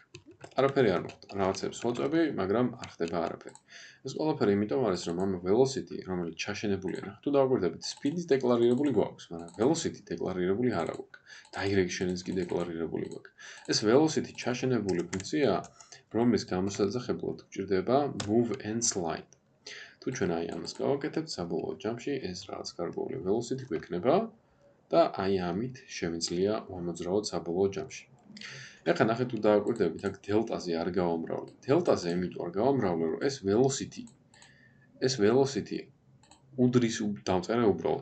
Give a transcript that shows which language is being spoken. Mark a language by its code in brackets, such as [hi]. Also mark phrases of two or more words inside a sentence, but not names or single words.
[ka] არაფერი არ მოხდა, რაღაცებს ვაწვევი, მაგრამ არ ხდება არაფერი. ეს ყველაფერი იმიტომ არის, რომ ამ velocity, რომელიც ჩაშენებულია, ნახეთ, თუ დავაკვირდებით, speed-ის დეკლარირებული გვაქვს, მაგრამ velocity დეკლარირებული არ აქვს. Direction-ის კი დეკლარირებული გვაქვს. ეს velocity ჩაშენებული ფუნქცია, რომლის გამოსაძახებლად გვჭირდება [en] move and slide. [ka] თუ ჩვენ აი ამას გავაკეთებთ, საბოლოო ჯამში ეს რაღაც გარკვეული velocity გვექნება და აი ამით შემიძლია ვამოძრავოთ საბოლოო ჯამში. ეხლა ნახეთ თუ დავაკვირდებით, აქ დელტაზე არ გავამრავლე. დელტაზე იმიტომ არ გავამრავლე, რომ ეს velocity უდრის დავწერე უბრალოდ.